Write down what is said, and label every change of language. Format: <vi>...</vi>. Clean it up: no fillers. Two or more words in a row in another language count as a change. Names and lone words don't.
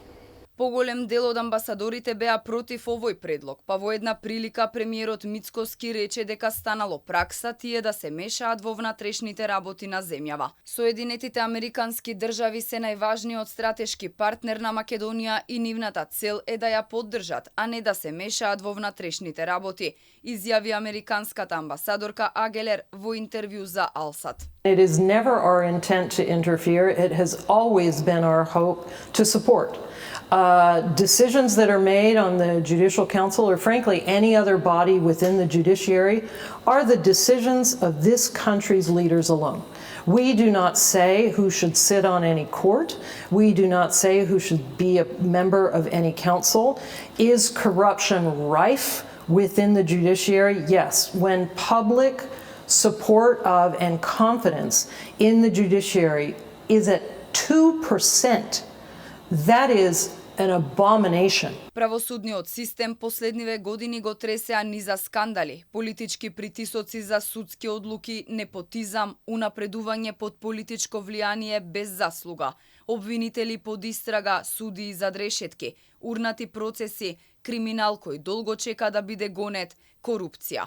<mk>Поголем дел од амбасадорите беа против овој предлог, па во една прилика премиерот Мицкоски рече дека станало пракса тие да се мешаат во внатрешните работи на земјава. Соединетите Американски држави се најважниот стратешки партнер на Македонија и нивната цел е да ја поддржат, а не да се мешаат во внатрешните работи, изјави американската амбасадорка Агелер во интервју за Алсат.</mk> <en>It is never our intent to interfere. It has always been our hope to support. Decisions that are made on the Judicial Council, or frankly any other body within the judiciary, are the decisions of this country's leaders alone. We do not say who should sit on any court. We do not say who should be a member of any council. Is corruption rife within the judiciary? Yes. When public support of and confidence in the judiciary is at 2%, that is an abomination.</en> <mk>Правосудниот систем последниве години го тресеа низа скандали, политички притисоци за судски одлуки, непотизам, унапредување под политичко влијание без заслуга, обвинители под истрага, судии зад решетки, урнати процеси, криминал кој долго чека да биде гонет, корупција.</mk>